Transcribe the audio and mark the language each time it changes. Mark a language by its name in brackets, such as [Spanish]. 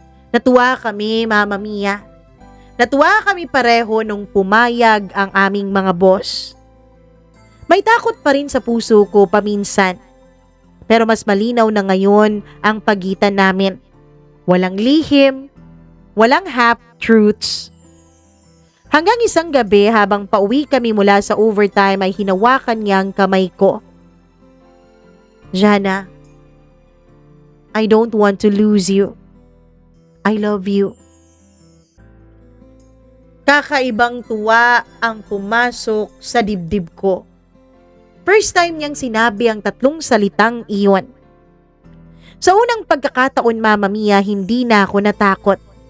[Filipino] Natuwa kami, Mama Mia. Natuwa kami pareho nung pumayag ang aming mga boss. May takot pa rin sa puso ko paminsan. Pero mas malinaw na ngayon ang pagitan namin. Walang lihim, walang half-truths. Hanggang isang gabi habang pauwi kami mula sa overtime ay hinawakan niya ang kamay ko. [English] Jana, I don't want to lose you. I love you. [Filipino] Kakaibang tuwa ang pumasok sa dibdib ko. First time niyang sinabi ang 3 salitang iyon. Sa unang pagkakataon, Mama Mia, hindi na ako natakot.